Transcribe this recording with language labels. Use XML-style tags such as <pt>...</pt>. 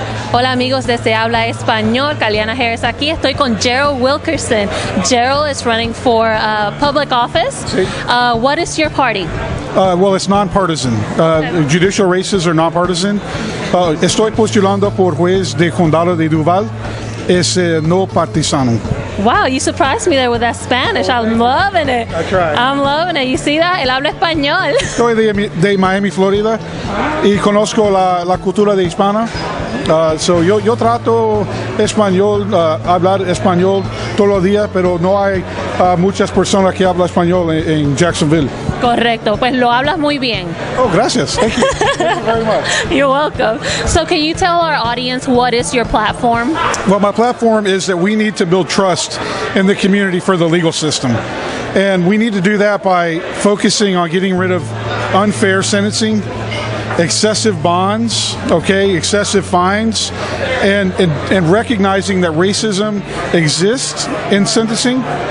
<es>Hola amigos de Se Habla Español, Caliana Harris aquí. Estoy con Gerald Wilkerson.</es> <en>Gerald is running for public office.</en> <es>Sí.</es> <en>What is your party? Well, it's nonpartisan. Judicial races are nonpartisan.</en> <es>Estoy postulando por juez de condado de Duval. Es no partisano.</es> <en>Wow, you surprised me there with that Spanish. I'm loving it. I tried. I'm loving it. You see that?</en> <es>Él habla español. Estoy de Miami, Florida, y conozco la cultura de Hispana. So yo trato español, hablar español todos los días, pero no hay muchas personas que hablan español en Jacksonville. Correcto, pues lo hablas muy bien. Oh, gracias.</es> <en>Thank you. Thank you very much. You're welcome. So can you tell our audience what is your platform? Well, my platform is that we need to build trust in the community for the legal system. And we need to do that by focusing on getting rid of unfair sentencing, excessive bonds, excessive fines, and recognizing that racism exists in sentencing.</en>